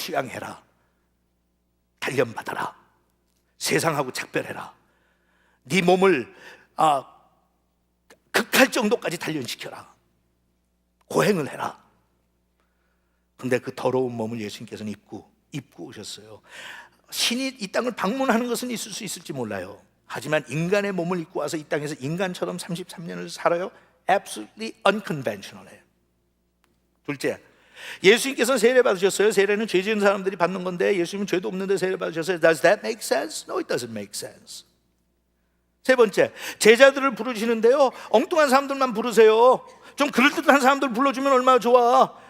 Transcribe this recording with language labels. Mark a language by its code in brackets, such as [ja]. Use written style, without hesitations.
[ko] 수양해라, 단련받아라, 세상하고 작별해라, 네 몸을 극할 정도까지 단련시켜라, 고행을 해라. 근데 그 더러운 몸을 예수님께서는 입고 오셨어요. 신이 이 땅을 방문하는 것은 있을 수 있을지 몰라요. 하지만 인간의 몸을 입고 와서 이 땅에서 인간처럼 33년을 살아요. Absolutely unconventional해요. 둘째, 예수님께서는 세례 받으셨어요. 세례는 죄 지은 사람들이 받는 건데 예수님은 죄도 없는데 세례 받으셨어요. [en] Does that make sense? No, it doesn't make sense. [ko] 세 번째, 제자들을 부르시는데요, 엉뚱한 사람들만 부르세요. 좀 그럴듯한 사람들 불러주면 얼마나 좋아.